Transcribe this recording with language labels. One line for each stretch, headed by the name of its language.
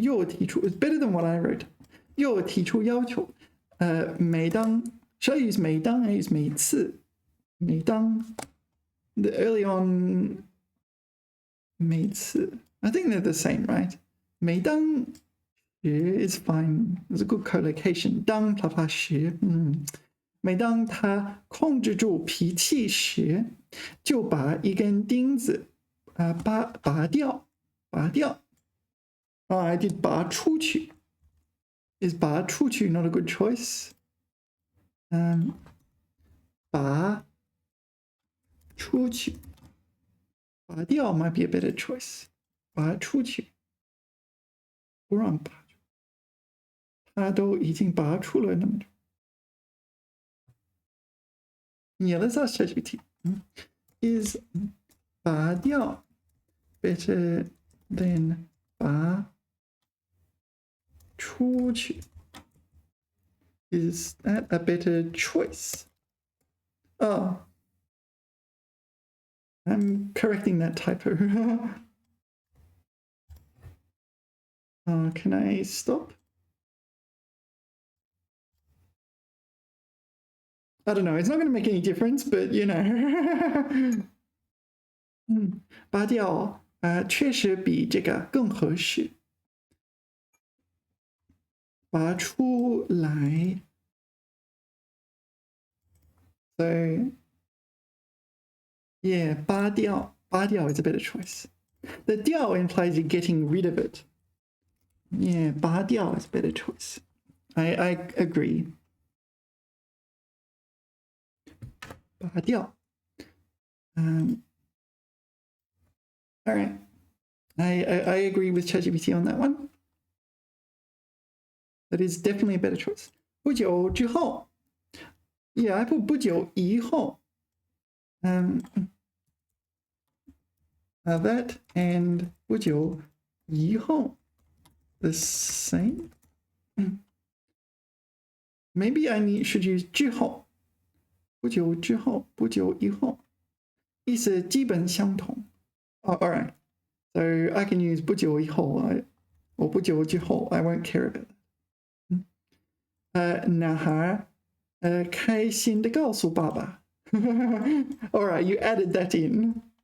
Chinese: 又提出
English: It's better than what I wrote.
Chinese: 又提出要求。
English: 每当 Shall I use 每当 I use 每次。 每当 the early on 每次 I think they're the same, right? 每当时 is fine. It's a good collocation.
Chinese: 当他发时，每当他控制住脾气时，就把一根钉子拔掉。
English: I did 拔出去。 Is 拔出去 not a good choice?
Chinese: 拔出去。
English: 拔掉 might be a better choice.
Chinese: 拔出去。不让拔。他都已经拔出了那么多。
English: Yeah, let's ask ChatGPT. Is 拔掉 better than 拔出去? Is that a better choice? Oh, I'm correcting that typo. Can I stop? I don't know. It's not going to make any difference, but you know.
Chinese: 拔掉确实比这个更合适。拔出来
English: So, yeah, 拔掉 is a better choice. The 掉 implies you're getting rid of it. Yeah, 拔掉 is a better choice. I agree. 拔掉.All right. I agree with ChatGPT on that one. That is definitely a better choice.
Chinese: 不久之后.
English: Yeah, I put 不久以后. That and 不久以后 the same. Maybe I should use 之后.
Chinese: 不久之后，不久以后，意思基本相同。
English: all right. So I can use 不久以后 or 不久之后 I won't care about that.
Chinese: 男孩开心地告诉爸爸。
English: all right, you added that in.